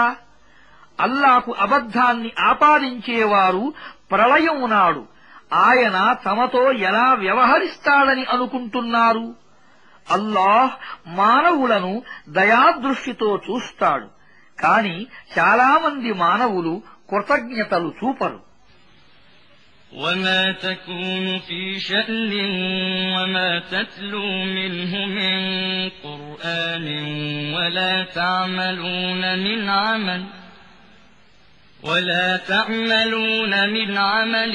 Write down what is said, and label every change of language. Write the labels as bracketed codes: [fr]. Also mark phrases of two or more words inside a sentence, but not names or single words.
[te] అల్లాకు అబద్ధాన్ని ఆపాదించేవారు ప్రళయం నాడు ఆయన తమతో ఎలా వ్యవహరిస్తాడని అనుకుంటున్నారు? అల్లాహ్ మానవులను దయాదృష్టితో చూస్తాడు, కాని చాలామంది మానవులు కృతజ్ఞతలు చూపరు. [ar] وما تكون في شأن وما تتلو منه من قرآن ولا تعملون من عمل